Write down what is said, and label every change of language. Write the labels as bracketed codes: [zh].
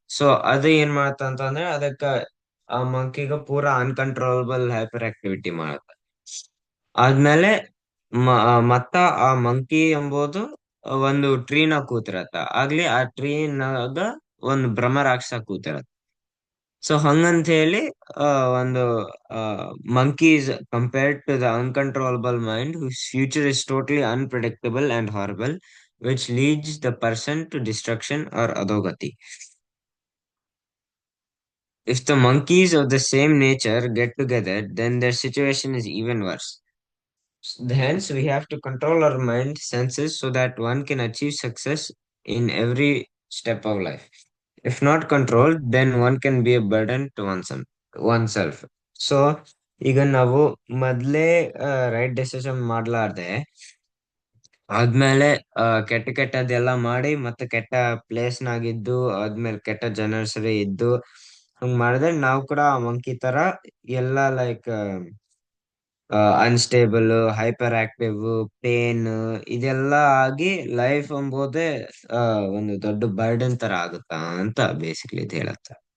[kn] So ಅದು ಏನ್ ಮಾಡತ್ತ ಅಂತಂದ್ರೆ ಅದಕ್ಕ ಆ ಮಂಕಿಗ ಪೂರಾ ಅನ್ಕಂಟ್ರೋಲಬಲ್ ಹೈಪರ್ ಆಕ್ಟಿವಿಟಿ ಮಾಡತ್ತ. ಆದ್ಮೇಲೆ ಮತ್ತ ಆ ಮಂಕಿ ಎಂಬುದು ಒಂದು ಟ್ರೀನ ಕೂತಿರತ್ತ. ಆಗ್ಲಿ ಆ ಟ್ರೀನಾಗ ಒಂದು ಭ್ರಮರಾಕ್ಷಸ ಕೂತಿರತ್ತ. ಸೊ ಹಂಗಂತ ಹೇಳಿ ಆ ಒಂದು monkey [en] is compared to the uncontrollable mind whose future is totally unpredictable and horrible, which leads the person to destruction or adogati. If the monkeys of the same nature get together, then their situation is even worse. Hence, we have to control our mind senses so that one can achieve success in every step of life. If not controlled, then one can be a burden to oneself. [kn] So ಈಗ ನಾವು ಮೊದ್ಲೇ right decision ಮಾಡ್ಲಾರ್ದೆ ಆದ್ಮೇಲೆ ಕೆಟ್ಟ ಕೆಟ್ಟದೆಲ್ಲ ಮಾಡಿ ಮತ್ತೆ ಕೆಟ್ಟ place ನಾಗಿದ್ದು, ಆದ್ಮೇಲೆ ಕೆಟ್ಟ ಜನರ ಸರಿ ಇದ್ದು ಹಂಗ್ ಮಾಡಿದ್ರೆ ನಾವು ಕೂಡ ಆ ಮಂಕಿ ತರ ಎಲ್ಲ like unstable, hyper active, pain ಇದೆಲ್ಲ ಆಗಿ ಲೈಫ್ ಎಂಬುದೇ ಒಂದು ದೊಡ್ಡ ಬರ್ಡನ್ ತರ ಆಗುತ್ತಾ ಅಂತ ಬೇಸಿಕ್ಲಿ ಇದು ಹೇಳತ್ತ.